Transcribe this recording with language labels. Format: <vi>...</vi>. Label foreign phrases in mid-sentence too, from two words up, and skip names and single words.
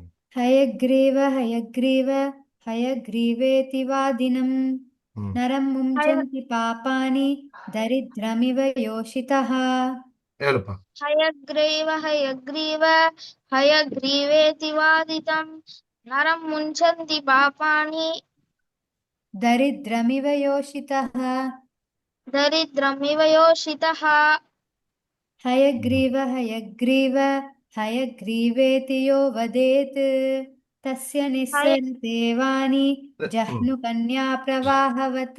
<sa>ಹಯಗ್ರೀವ ಹಯಗ್ರೀವ ಹಯಗ್ರೀವೇತಿ ವಾದಿನಂ ನರಂ ಮುಂಚಂತಿ ಪಾಪಾನಿ ದರಿದ್ರಮಿವ ಯೋಷಿತಃ.</sa> <kn>ಹೇಳಪ್ಪ.</kn> <sa>ಹಯಗ್ರೀವ ಹಯಗ್ರೀವ ಹಯಗ್ರೀವೇತಿ ವಾದಿತಂ ನರಂ ಮುಂಚಂತಿ ಪಾಪಾನಿ ದರಿದ್ರಮಿವ ಯೋಷಿತಃ. ದರಿದ್ರಮಿವ ಯೋಷಿತಃ. ಹಯಗ್ರೀವ ಹಯಗ್ರೀವ ಹಯಗ್ರೀವೇತಿ ಯೋ ವದೇತ್ ತಸ್ಯ ನಿಸ್ಸರತೇವಾನಿ ಜಹ್ನು ಕನ್ಯಾ ಪ್ರವಾಹವತ್.</sa>